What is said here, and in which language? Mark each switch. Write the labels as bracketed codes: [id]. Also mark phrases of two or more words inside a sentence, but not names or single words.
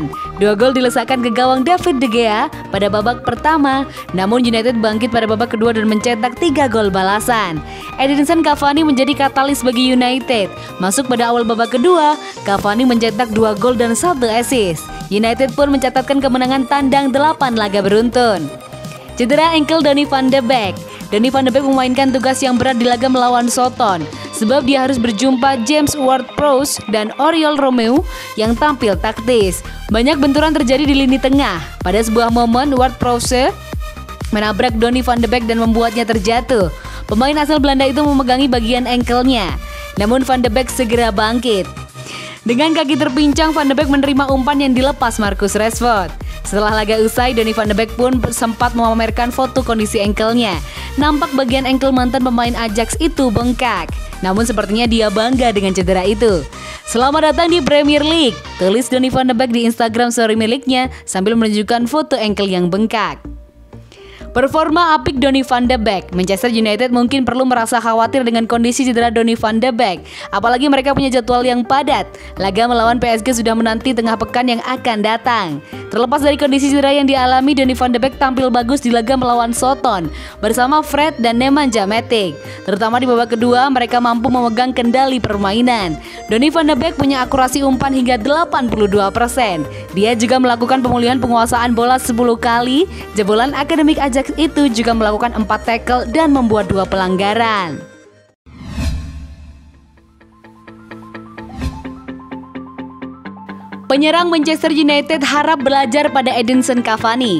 [id] 2 gol dilesakkan ke gawang David De Gea pada babak pertama, namun United bangkit pada babak kedua dan mencetak 3 gol balasan. Edinson Cavani menjadi katalis bagi United. Masuk pada awal babak kedua, Cavani mencetak 2 gol dan 1 assist. United pun mencatatkan kemenangan tandang 8 laga beruntun. Cedera engkel Donny van de Beek. Donny van de Beek memainkan tugas yang berat di laga melawan Soton, sebab dia harus berjumpa James Ward-Prowse dan Oriol Romeu yang tampil taktis. Banyak benturan terjadi di lini tengah. Pada sebuah momen, Ward-Prowse menabrak Donny van de Beek dan membuatnya terjatuh. Pemain asal Belanda itu memegangi bagian engkelnya, namun van de Beek segera bangkit. Dengan kaki terpincang, van de Beek menerima umpan yang dilepas Marcus Rashford. Setelah laga usai, Donny van de Beek pun sempat memamerkan foto kondisi engkelnya. Nampak bagian engkel mantan pemain Ajax itu bengkak. Namun sepertinya dia bangga dengan cedera itu. Selamat datang di Premier League, tulis Donny van de Beek di Instagram story miliknya sambil menunjukkan foto engkel yang bengkak. Performa apik Donny van de Beek. Manchester United mungkin perlu merasa khawatir dengan kondisi cedera Donny van de Beek. Apalagi mereka punya jadwal yang padat. Laga melawan PSG sudah menanti tengah pekan yang akan datang. Terlepas dari kondisi cedera yang dialami, Donny van de Beek tampil bagus di laga melawan Soton bersama Fred dan Nemanja Matic. Terutama di babak kedua, mereka mampu memegang kendali permainan. Donny van de Beek punya akurasi umpan hingga 82%. Dia juga melakukan pemulihan penguasaan bola 10 kali. Jebolan akademik Ajax itu juga melakukan 4 tackle dan membuat 2 pelanggaran. Penyerang Manchester United harap belajar pada Edinson Cavani.